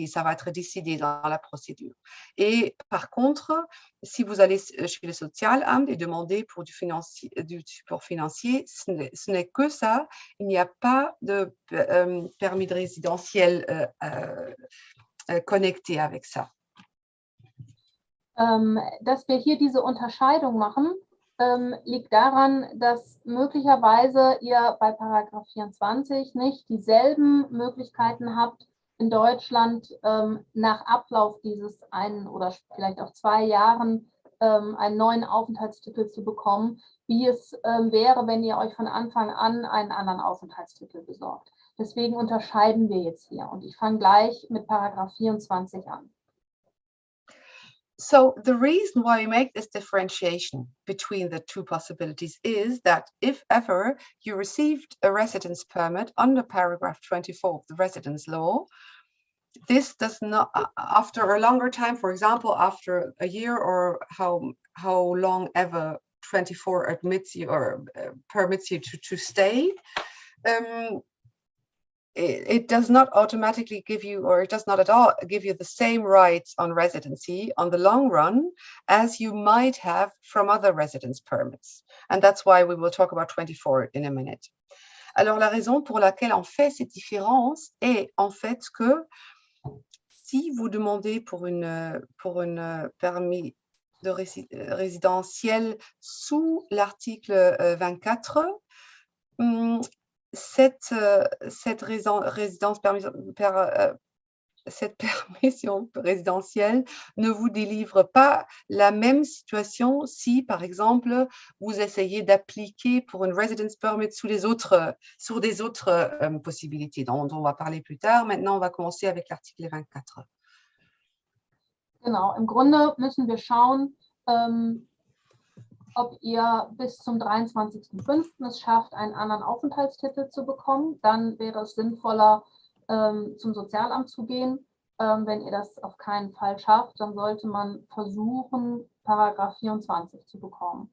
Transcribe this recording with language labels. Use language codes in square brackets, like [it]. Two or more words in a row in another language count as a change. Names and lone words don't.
[fr] Ça va être décidé dans la procédure. Et par contre, si vous allez chez le Sozialamt et demandez pour du support financier, ce n'est que ça. Il n'y a pas de permis de résidentiel connecté avec ça. [de] Dass wir hier diese Unterscheidung machen, liegt daran, dass möglicherweise ihr bei Paragraph 24 nicht dieselben Möglichkeiten habt, in Deutschland nach Ablauf dieses einen oder vielleicht auch 2 Jahren einen neuen Aufenthaltstitel zu bekommen, wie es wäre, wenn ihr euch von Anfang an einen anderen Aufenthaltstitel besorgt. Deswegen unterscheiden wir jetzt hier und ich fange gleich mit Paragraph 24 an. [en] So the reason why we make this differentiation between the two possibilities is that if ever you received a residence permit under paragraph 24 of the residence law, this does not, after a longer time, for example, after a year or how long ever 24 admits you or permits you to stay, it does not automatically give you, or it does not at all give you the same rights on residency on the long run as you might have from other residence permits. And that's why we will talk about 24 in a minute. [fr] Alors, la raison pour laquelle on fait cette différence est en fait que si vous demandez pour une permis de résidentiel sous l'article 24, cette permission résidentielle ne vous délivre pas la même situation si, par exemple, vous essayez d'appliquer pour une [en] residence permit [fr] sur des autres possibilités dont on va parler plus tard. Maintenant, on va commencer avec l'article 24. [de] Genau, im Grunde müssen wir schauen, ob ihr bis zum 23.05. es schafft, einen anderen Aufenthaltstitel zu bekommen. Dann wäre es sinnvoller, zum Sozialamt zu gehen. Wenn ihr das auf keinen Fall schafft, dann sollte man versuchen, Paragraph 24 zu bekommen.